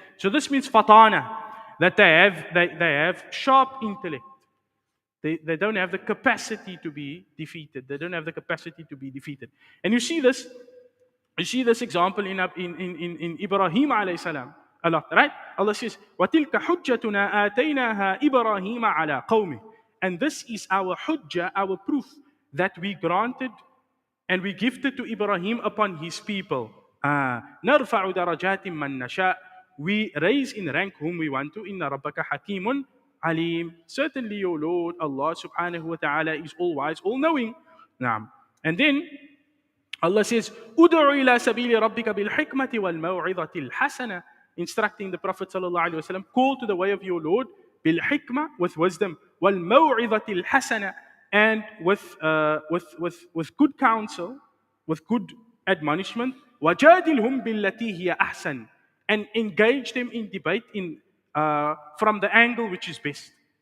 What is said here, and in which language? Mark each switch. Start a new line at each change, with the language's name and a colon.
English: So this means fatana, that they have sharp intellect. They don't have the capacity to be defeated. They don't have the capacity to be defeated. And you see this example in Ibrahim alayhi salam a lot, right? Allah says,
Arabic: وَتِلْكَ حُجَّتُنَا آتَيْنَاهَا إِبْرَاهِيمَ عَلَى قَوْمِهِ.
English: And this is our hujjah, our proof that we granted and we gifted to Ibrahim upon his people.
Arabic: نَرْفَعُ دَرَجَاتٍ مَنْ نَشَاءُ.
English: We raise in rank whom we want to.
Arabic: إِنَّ رَبَّكَ حَكِيمٌ alim.
English: Certainly your Lord, Allah subhanahu wa ta'ala, is all wise, all knowing. Naam. And then Allah says,
Arabic: "Ud'u ila sabili rabbika bil hikmati wal maw'izati al hasana,"
English: instructing the Prophet sallallahu alaihi wasallam, call to the way of your Lord bil hikmah, with wisdom, wal maw'izati al hasana, and with good counsel, with good admonishment,
Arabic: wajadilhum billati hiya ahsan,
English: and engage them in debate from the angle which is best.